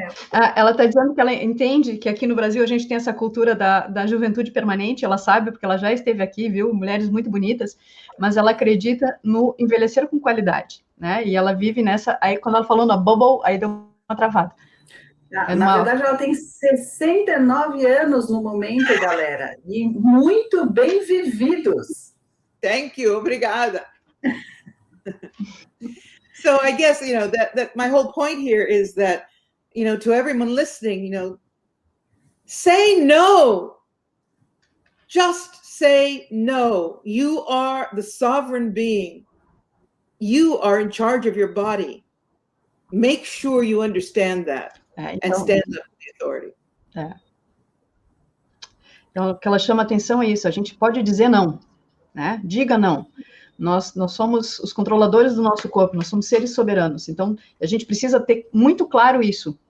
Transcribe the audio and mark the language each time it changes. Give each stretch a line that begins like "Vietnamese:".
Portuguese: Ela está dizendo que ela entende que aqui no Brasil a gente tem essa cultura da juventude permanente, ela sabe, porque ela já esteve aqui, viu, mulheres muito bonitas, mas ela acredita no envelhecer com qualidade, né? E ela vive nessa, aí quando ela falou na bubble, aí deu uma travada. Na verdade, ela tem 69 anos no momento, galera, e muito bem vividos.
English: Thank you,
Portuguese: obrigada.
English: So I guess, you know, that my whole point here is that, you know, to everyone listening, you know, say no. Just say no. You are the sovereign being. You are in charge of your body. Make sure you understand that and stand up to the authority.
Portuguese: Então, o que ela chama atenção é isso, a gente pode dizer não, né? Diga não. Nós somos os controladores do nosso corpo, nós somos seres soberanos. Então, a gente precisa ter muito claro isso.